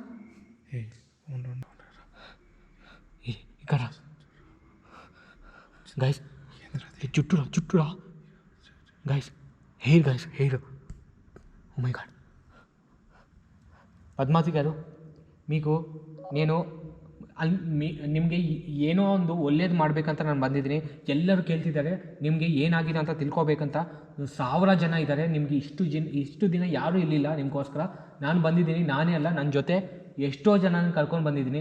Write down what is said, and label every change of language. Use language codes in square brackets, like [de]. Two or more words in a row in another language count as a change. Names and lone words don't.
[te] ఇక్కడ గైస్, చుట్టూరా గైస్, హెయిర్, [en] oh my god. [kn] ಪದ್ಮಾವತಿ [te] గారు, మీకు నేను [kn] ನಿಮಗೆ ಏನೋ ಒಂದು ಒಳ್ಳೇದು ಮಾಡಬೇಕಂತ ನಾನು ಬಂದಿದ್ದೀನಿ. ಎಲ್ಲರೂ ಕೇಳ್ತಿದ್ದಾರೆ ನಿಮಗೆ ಏನಾಗಿದೆ ಅಂತ ತಿಳ್ಕೊಬೇಕಂತ. 1000 ಜನ ಇದ್ದಾರೆ. ನಿಮಗೆ ಇಷ್ಟು ದಿನ ಯಾರೂ ಇರಲಿಲ್ಲ ನಿಮಗೋಸ್ಕರ. ನಾನು ಬಂದಿದ್ದೀನಿ, ನಾನೇ ಅಲ್ಲ, ನನ್ನ ಜೊತೆ ಎಷ್ಟೋ ಜನನ ಕರ್ಕೊಂಡು ಬಂದಿದ್ದೀನಿ.